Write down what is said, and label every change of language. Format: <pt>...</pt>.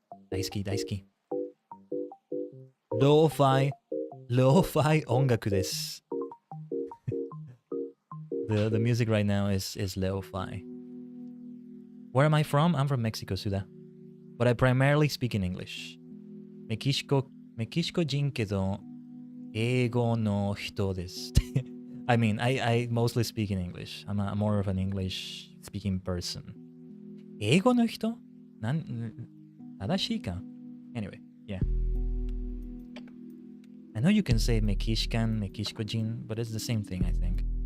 <ja>大好き。ローファイ音楽です。</ja> <en>The music right now is lo-fi. Where am I from? I'm from Mexico, Suda. But I primarily speak in English.</en> <ja>メキシコ人けど英語の人です。</ja> <en>I mean, I mostly speak in English. I'm more of an English speaking person.</en> <ja>英語の人？正しいか？</ja> <en>Anyway, yeah. I know you can say メキシコ人, but it's the same thing, I think.</en>